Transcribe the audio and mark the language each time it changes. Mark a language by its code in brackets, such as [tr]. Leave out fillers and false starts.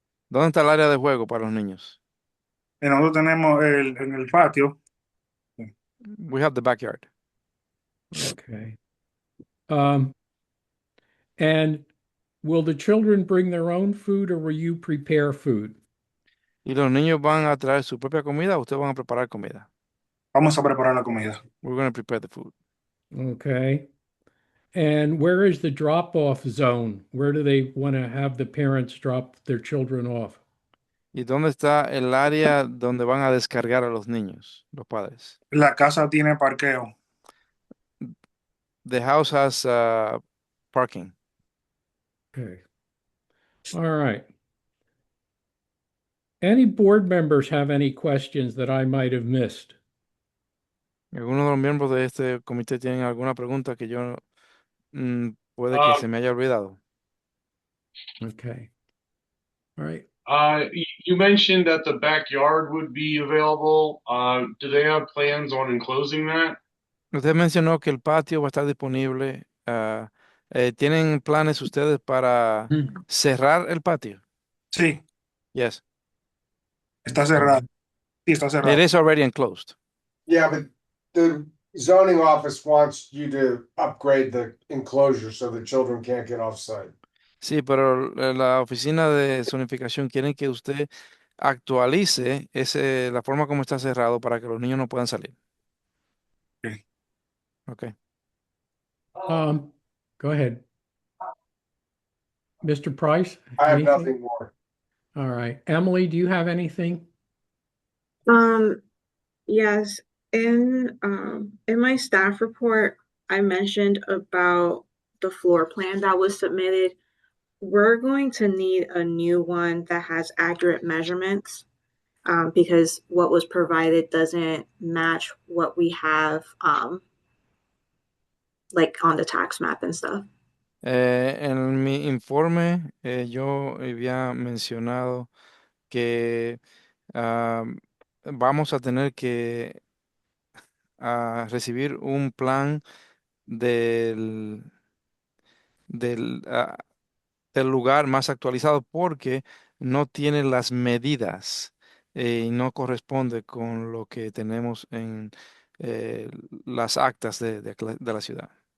[es] ¿Dónde está el área de juego para los niños? Nosotros tenemos en el patio. [en] We have the backyard. Okay. And will the children bring their own food or will you prepare food? [es] ¿Y los niños van a traer su propia comida o ustedes van a preparar comida? Vamos a preparar la comida. [en] We're going to prepare the food. Okay. And where is the drop-off zone? Where do they want to have the parents drop their children off? [es] ¿Y dónde está el área donde van a descargar a los niños, los padres? La casa tiene parqueo. [en] The house has parking. Okay. All right. Any board members have any questions that I might have missed? [es] ¿Algunos de los miembros de este comité tienen alguna pregunta que yo puede que se me haya olvidado? [en] Okay. All right. You mentioned that the backyard would be available. Do they have plans on enclosing that? [es] Usted mencionó que el patio va a estar disponible. ¿Tienen planes ustedes para cerrar el patio? Sí. [en] Yes. [es] Está cerrado. Sí, está cerrado. [en] It is already enclosed. Yeah, but the zoning office wants you to upgrade the enclosure so the children can't get off site. [es] Sí, pero la oficina de zonificación quiere que usted actualice la forma como está cerrado para que los niños no puedan salir. [en] Okay. Okay. Go ahead. Mr. Price? I have anything? nothing more. All right. Emily, do you have anything? Yes. In my staff report, I mentioned about the floor plan that was submitted. We're going to need a new one that has accurate measurements because what was provided doesn't match what we have like on the tax map and stuff. [es] En mi informe, yo había mencionado que vamos a tener que recibir un plan del lugar más actualizado porque no tiene las medidas y no corresponde con lo que tenemos en las actas de la ciudad.